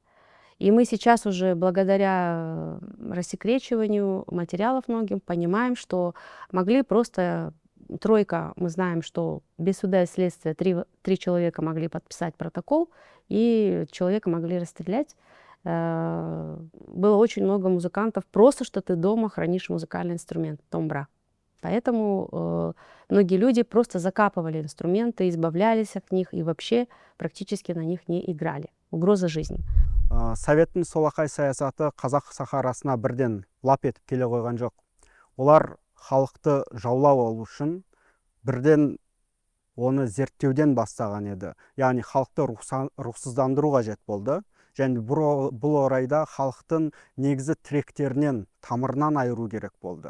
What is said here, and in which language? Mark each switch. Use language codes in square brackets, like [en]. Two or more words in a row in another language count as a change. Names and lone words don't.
[ru] И мы сейчас уже, благодаря рассекречиванию материалов многим, понимаем, что могли просто тройка, мы знаем, что без суда и следствия три человека могли подписать протокол, и человека могли расстрелять. Было очень много музыкантов, просто что ты дома хранишь музыкальный инструмент, домбра. Поэтому многие люди просто закапывали инструменты, избавлялись от них и вообще практически на них не играли. Угроза жизни. [kk] Советтің солақай саясаты қазақ сахарасына бірден лап етіп келе қойған жоқ. Олар халықты жаулап алу үшін бірден оны зерттеуден бастаған еді. Яғни халықты рухсыздандыру қажет болды. Және бұл орайда халықтың негізі тіректерінен, тамырынан айыру керек болды.